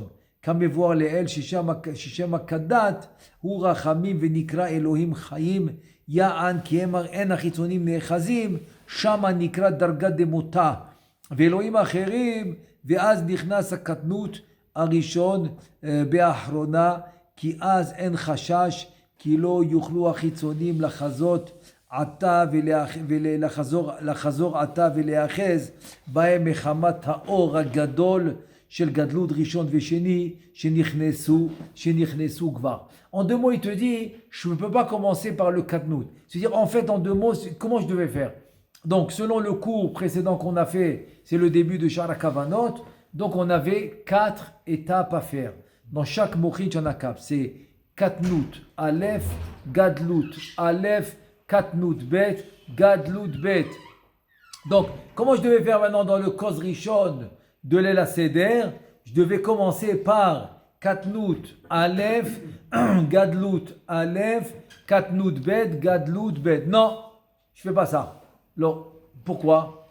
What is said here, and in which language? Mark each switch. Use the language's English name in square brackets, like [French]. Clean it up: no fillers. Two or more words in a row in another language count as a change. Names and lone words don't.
[Hebrew] כמבואר לאל ששם הקדת הוא רחמים ונקרא אלוהים חיים, יען כי אין החיצונים נאחזים, שמה נקרא דרגת דמותה ואלוהים אחרים, ואז נכנס הקטנות הראשון באחרונה, כי אז אין חשש כי לא יוכלו החיצונים לחזות עתה לחזור עתה ולהאחז בהם מחמת האור הגדול של גדלות ראשון ושני שנכנסו כבר. [French] En deux mots, il te dit, je ne peux pas commencer par le katnout. C'est-à-dire, en fait, en deux mots, comment je devais faire? Donc, selon le cours précédent qu'on a fait, c'est le début de [Hebrew] שער הכוונות. [French] Donc, on avait 4 étapes à faire. Dans chaque mochit, il y en a 4. C'est katnout, [Hebrew] אלף, גדלות, אלף, קטנות, בית, גדלות, בית. [French] Donc, comment je devais faire maintenant dans le [Hebrew] כוס ראשון [French] de l'El Seder? Je devais commencer par Katnout, [Hebrew] אלף, גדלות, אלף, קטנות, בית, גדלות, בית. [French] Non, je ne fais pas ça. Non. Pourquoi?